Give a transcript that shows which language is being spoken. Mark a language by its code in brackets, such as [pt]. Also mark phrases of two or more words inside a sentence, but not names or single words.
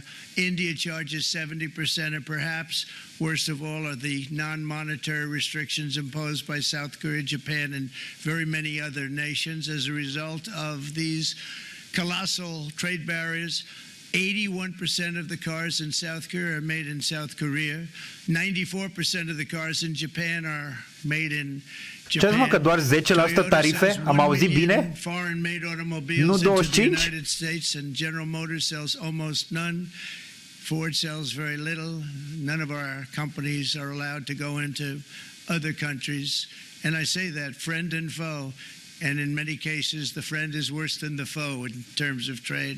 [en] India charges 70%, and perhaps worst of all are the non-monetary restrictions imposed by South Korea, Japan, and very many other nations. As a result of these colossal trade barriers, 81% of the cars in South Korea are made in South Korea. 94% of the cars in Japan are made in Japan. [ro] Ce-ați mă, că doar 10% tarife? Am auzit bine? [en] Foreign-made automobiles [ro] nu 25? [en] into the United States, and General Motors sells almost none. Ford sells very little. None of our companies are allowed to go into other countries. And I say that, friend and foe. And in many cases, the friend is worse than the foe in terms of trade.